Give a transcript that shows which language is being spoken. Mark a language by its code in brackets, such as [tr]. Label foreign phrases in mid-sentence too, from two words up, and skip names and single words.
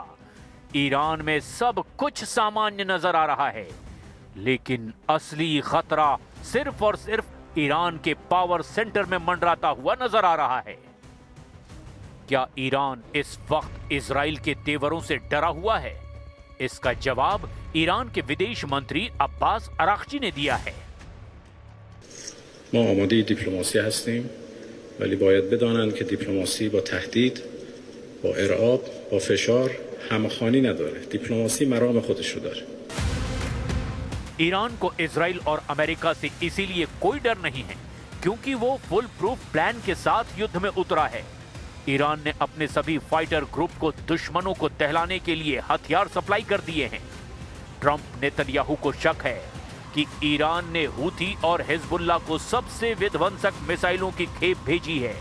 [hi] ईरान में सब कुछ सामान्य नजर आ रहा है, लेकिन असली खतरा सिर्फ और सिर्फ ईरान के [en] power center [hi] में मंडराता हुआ नजर आ रहा है। क्या ईरान इस वक्त इजराइल के तेवरों से डरा हुआ है? इसका जवाब ईरान के विदेश मंत्री अब्बास अराक्ची ने दिया है। [fa] ما آماده دیپلماسی هستیم ولی باید بدانند که دیپلماسی با تهدید، با ارعاب، با فشار همخوانی نداره. دیپلماسی مرام خودش رو داره. [hi] ईरान को इजराइल और अमेरिका से इसीलिए कोई डर नहीं है क्योंकि वो [en] full proof plan [hi] के साथ युद्ध में उतरा है। ईरान ने अपने सभी [en] fighter group [hi] को दुश्मनों को दहलाने के लिए हथियार सप्लाई कर दिए हैं। ट्रंप नेतन्याहू को शक है कि ईरान ने हूथी और हिजबुल्ला को सबसे विध्वंसक मिसाइलों की खेप भेजी है।